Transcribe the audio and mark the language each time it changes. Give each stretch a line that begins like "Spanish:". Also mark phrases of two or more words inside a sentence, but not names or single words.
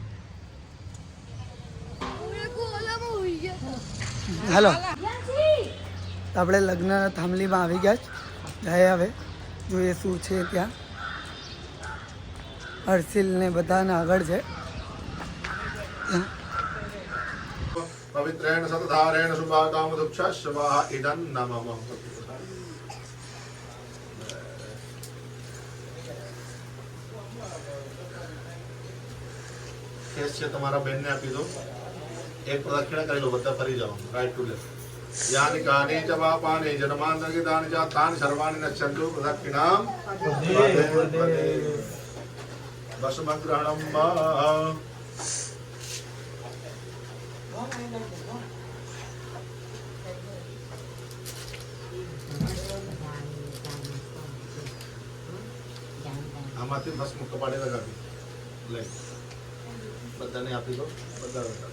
Gujarati: હાલો, તો આપણે લગ્ન થાંભલીમાં આવી ગયા છે। જાય હવે જોઈએ શું છે ત્યાં। હર્ષિલ ને બધાને આગળ છે ત્યાં।
Sanskrit: पवित्रेण सतधारेण शुभाकामदुक्षा स्वाहा इदं नमः।
Gujarati: કેસ છે તમારા બેનને આપી દો. એક પ્રદક્ષિણા કરી લો, બધા ફરી જાઓ
English: right to left.
Sanskrit: यानि कानि च पापानि जन्मान्तर्गतानि च तानि सर्वाणि नश्यन्तु प्रदक्षिणाम वसमग्रहणम
Gujarati: આમાંથી ભસ્મ કપાળે લગાવી લે. બધાને આપી દો, બધા લગાવી.